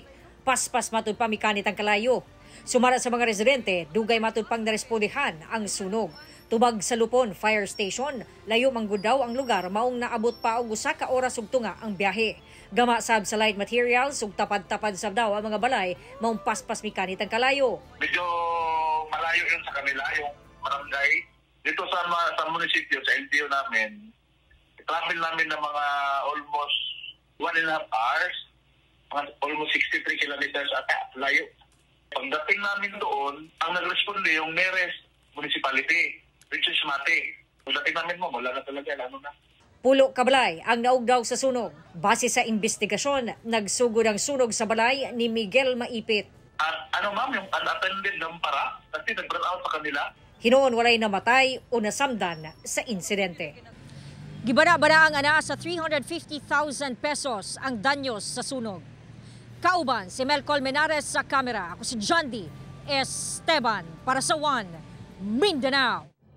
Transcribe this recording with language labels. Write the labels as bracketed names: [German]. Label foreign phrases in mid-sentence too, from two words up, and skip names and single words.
[Cebuano] Paspas matud pa mikanit ang kalayo. Sumara sa mga residente, dugay matud pang narespondihan ang sunog. Tubag sa Lupon Fire Station, layo manggod daw ang lugar maong naabot pa og usa ka oras ug tunga ang biyahe. Gama sab sa [English] light materials [Cebuano] ug tapad-tapad sab daw ang mga balay maong paspas mikanit ang kalayo. [Filipino] Medyo malayo yun sa kanila, yung barangay. Dito sa munisipyo, sa LGU namin, travel namin ng mga [English] almost 1.5 hours, almost 63 kilometers [Filipino] at layo. Pagdating namin doon, ang nag-responde yung [English] nearest municipality, which is [Filipino] Mati. Pagdating namin mo, wala na talaga, ano na. [Cebuano] Pulo ka balay ang naugdaw sa sunog. Base sa investigasyon, nagsugod ang sunog sa balay ni Miguel Maipit. [Filipino] At ano ma'am, yung unattended ng para, kasi nag-burn out sa kanila. [Cebuano] Hinoon walay namatay o nasamdan sa insidente. Gibara-bara ang ana sa 350,000 pesos ang danyos sa sunog. Kauban si Mel Colmenares sa kamera. Ako si Jandy Esteban para sa One Mindanao.